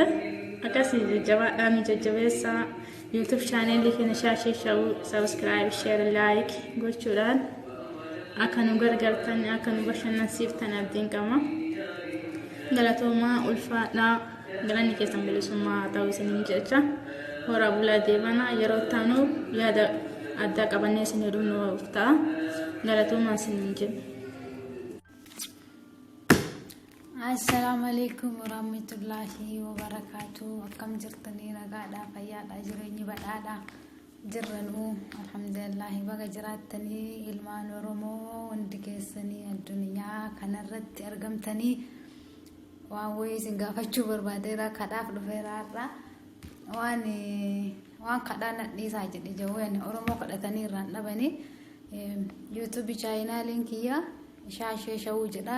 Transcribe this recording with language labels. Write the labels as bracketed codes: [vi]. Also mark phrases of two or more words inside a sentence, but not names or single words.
[om] Akkasii jajjabaadhaan nu jajjabeessa YouTube channel keenya shaashii shawuu [en] subscribe share like [om] gochuudhaan akka nu gargaartan akka nu bashannansiiftan abdiin qaba. Galatooma ulfaadhaa galanni keessan bilisummaa ta'uu isiniin jecha horaa bulaa deebana yeroo taanu yaada addaa qabannee isin heduu nu ta'a. Galatooma isiniin jedhu. [ar] السلام عليكم ورحمة الله وبركاته. [om] Akkam jirtanii nagaadhaa fayyaadhaa jireenyi badhaadhaa jirranuu alhamdulillahi baga jiraatanii ilmaan Oromoo hundi keessanii addunyaa kanarratti argamtanii waan wayii isin gaafachuu barbaadeera kadhaaf dhufeeraarra waan kadhaa nadhiisaa jedhe jawween Oromoo kadhatanii irraan dhabanii YouTube channel kiyya shaashee shawuu jedha.